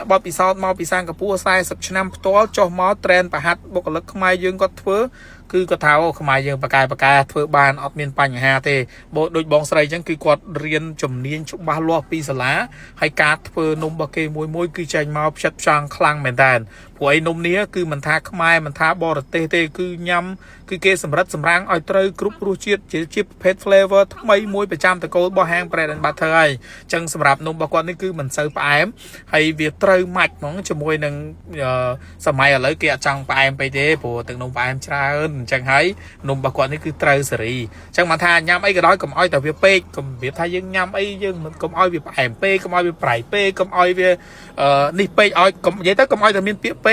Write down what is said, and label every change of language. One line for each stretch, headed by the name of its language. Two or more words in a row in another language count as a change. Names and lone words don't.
Khmer: បបពិសោធន៍មកពីសិង្ហបុរី40ឆ្នាំផ្ទាល់ចុះមកត្រេនប្រហាត់បុគ្គលិកខ្មែរយើងគាត់ធ្វើគឺគាត់ថាអូខ្មែរយើងប្រកែធ្វើបានអត់មានបញ្ហាទេដូចបងស្រីអញ្ចឹងគឺគាត់រៀនជំនាញច្បាស់លាស់ពីសាលាហើយការធ្វើនំរបស់គេមួយគឺចេញមកផ្ចិតផ្ចង់ខ្លាំងមែនតើព្រោះឯនំនេះគឺមិនថាខ្មែរមិនថាបរទេសទេគឺញ៉ាំគឺគេសម្រិតសម្រាំងឲ្យត្រូវគ្រប់រសជាតិជាប្រភេទ flavor ថ្មីមួយប្រចាំតកូលរបស់ហាង bread and butter ហើយអញ្ចឹងសម្រាប់នំរបស់គាត់នេះគឺមិនសូវផ្អែមហើយវាត្រូវម៉ាច់ហ្មងជាមួយនឹងសម័យឥឡូវគេអត់ចង់ផ្អែមពេកទេព្រោះទឹកនំផ្អែមច្រើនអញ្ចឹងហើយនំរបស់គាត់នេះគឺត្រូវសេរីអញ្ចឹងមកថាញ៉ាំអីក៏ដោយកុំឲ្យតែវាពេកកុំវាថាយើងញ៉ាំអីយើងមិនកុំឲ្យវាផ្អែមពេកកុំឲ្យវាប្រៃពេកកុំឲ្យវានេះពេកឲ្យកុំនិយាយទៅកុំឲ្យតែមានពាក្យពេ